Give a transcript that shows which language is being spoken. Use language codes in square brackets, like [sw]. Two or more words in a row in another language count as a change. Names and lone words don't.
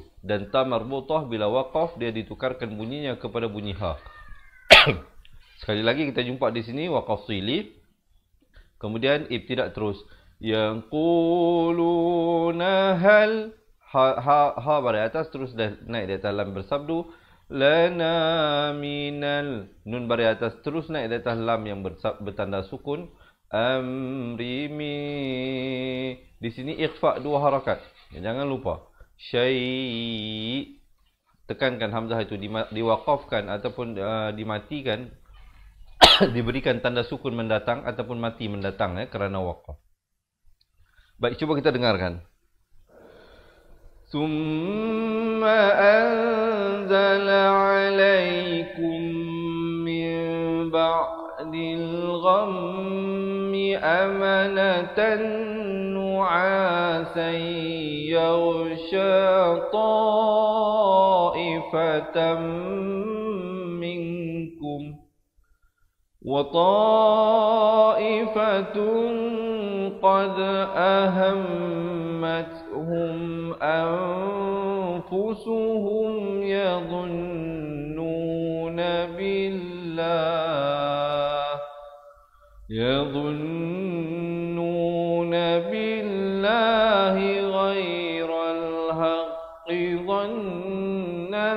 [ms] Dan ta marbutah bila waqaf dia ditukarkan bunyinya kepada bunyi ha. Sekali lagi kita jumpa di sini waqaf sili. Kemudian ibtidak terus. Yang quluna hal, ha baris atas terus naik di atas lam bersabdu. Lana minal, nun baris atas terus naik di atas lam yang bertanda sukun. Amrimi, di sini ikhfa 2 harakat. Jangan lupa. Syai, tekankan hamzah itu diwaqafkan ataupun dimatikan. Diberikan tanda sukun mendatang ataupun mati mendatang ya, kerana waqaf. Baik, cuba kita dengarkan. [ar] ثم أنزل عليكم من بعد الغم أمنة نعاسا يغشى طائفة منكم وطائفة قد أهمتهم أنفسهم يظنون بالله غير الحق ظن